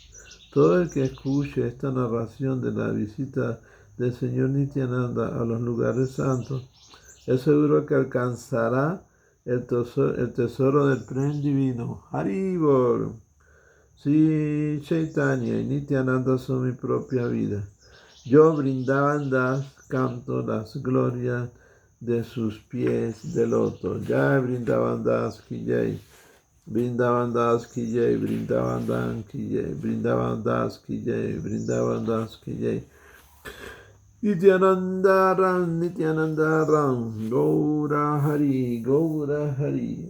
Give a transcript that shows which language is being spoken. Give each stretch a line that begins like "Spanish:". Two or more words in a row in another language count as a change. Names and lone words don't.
Spanish: Todo el que escuche esta narración de la visita del Señor Nityananda a los lugares santos, es seguro que alcanzará el tesoro del Prem divino. Haribol. Sí, Chaitanya y Nityananda son mi propia vida. Yo, Vrindavan Das, canto las glorias de sus pies de loto.
Hindi: जय वृन्दावन दास की जय. वृन्दावन दास की जय। वृन्दावन दास की जय. वृन्दावन दास की जय। वृन्दावन दास की जय. नित्यानन्द राम, गौर हरि, गौर हरि.